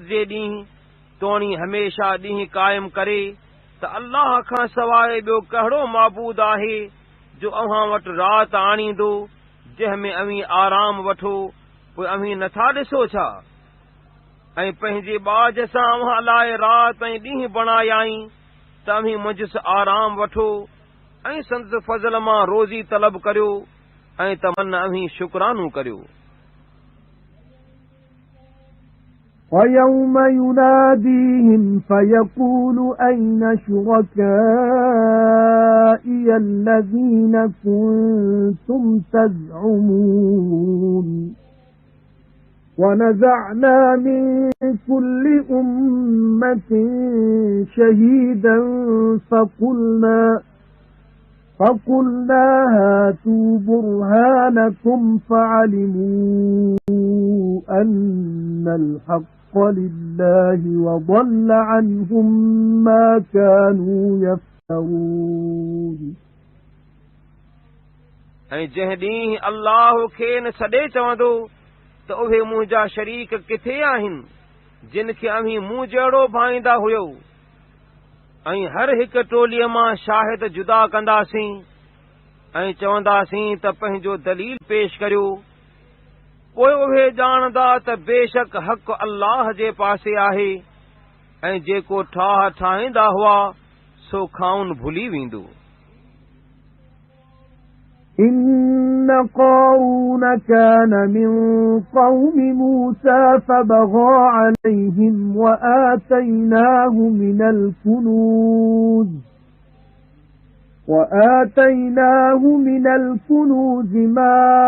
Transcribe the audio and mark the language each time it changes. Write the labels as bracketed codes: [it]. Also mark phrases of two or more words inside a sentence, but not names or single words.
[sd] जे ॾींहुं तोणी हमेशा ॾींहुं क़ाइमु करे त अल्लाह खां सवाइ ॿियो कहिड़ो महबूद आहे जो अव्हां वटि राति आणींदो जंहिं में अव्हीं आराम वठो पोइ अव्हीं नथा ॾिसो छा ऐं पंहिंजे बाज सां अव्हां लाइ राति ऐं ॾींहुं बणायाई त अव्हीं मुंझसि आराम वठो ऐं संदसि फज़ल मां रोज़ी तलब करियो ऐं तमन अव्हीं शुक्रानो करियो [ar] وَيَوْمَ يُنَادِيهِمْ فَيَقُولُ أَيْنَ شُرَكَائِيَ الَّذِينَ كُنتُمْ تَزْعُمُونَ وَنَزَعْنَا مِنْ كُلِّ أُمَّةٍ شَهِيدًا فَقُلْنَا هَاتُوا بُرْهَانَكُمْ فَعَلِمُوا أَنَّ الْحَقَّ لِلَّهِ وَضَلَّ عَنْهُمْ مَا كَانُوا يَفْتَرُونَ [sd] ऐं जंहिं ॾींहुं अल्लाह खे न सॾे चवंदो त उहे मुंहिंजा शरीक किथे आहिनि जिन खे अव्हीं मूं जहिड़ो भाईंदा हुयो ऐं हर हिक टोलीअ मां शाहिद जुदा कंदासीं ऐं चवंदासीं त पंहिंजो दलील पेश करियो पोइ उहे ॼाणंदा त बेशक हक़ अल्लाह जे पासे आहे ऐं जेको ठाह ठाहींदा हुआ सो खाउन भुली वेंदो [ar] إِنَّ قَارُونَ كَانَ مِنْ قَوْمِ مُوسَى فَبَغَى عَلَيْهِمْ وَآتَيْنَاهُ مِنَ الْكُنُوزِ مَا